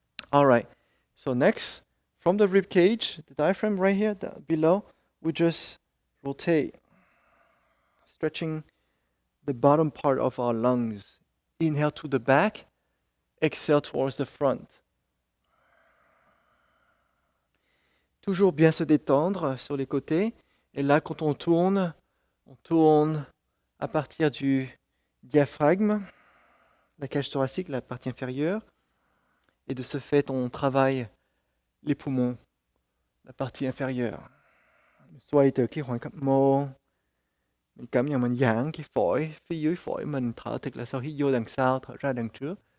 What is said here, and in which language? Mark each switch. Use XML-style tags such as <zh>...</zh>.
<en>All right. So next, from the rib cage, the diaphragm right here below, we just rotate, stretching the bottom part of our lungs. Inhale to the back, exhale towards the front.</en> <fr>Toujours bien se détendre sur les côtés. Et là, quand on tourne à partir du diaphragme, la cage thoracique, la partie inférieure. Et de ce fait, on travaille les poumons, la partie inférieure.</fr> <vi>Xoay từ cái khoảng cách mô, mình cảm nhận mình giãn cái phổi, phía dưới phổi mình thở thật là sâu, hít vô đằng sau, thở ra đằng trước.</vi>